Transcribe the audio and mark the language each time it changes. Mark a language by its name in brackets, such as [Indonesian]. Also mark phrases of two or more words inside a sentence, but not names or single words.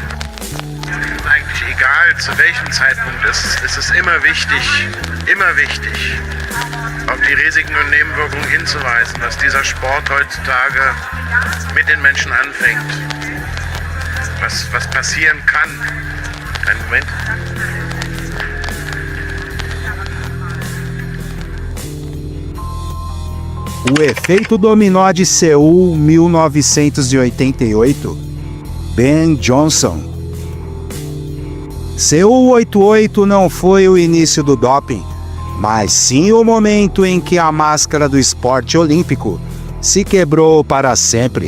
[German] Eigentlich egal zu welchem Zeitpunkt ist es immer wichtig, auf die Risiken und Nebenwirkungen hinzuweisen, dass dieser Sport heutzutage mit den Menschen anfängt. Was passieren kann. Einen Moment. [Portuguese] O efeito dominó de Seul 1988. Ben Johnson. Seul 88 não foi o início do doping, mas sim o momento em que a máscara do esporte olímpico se quebrou para sempre.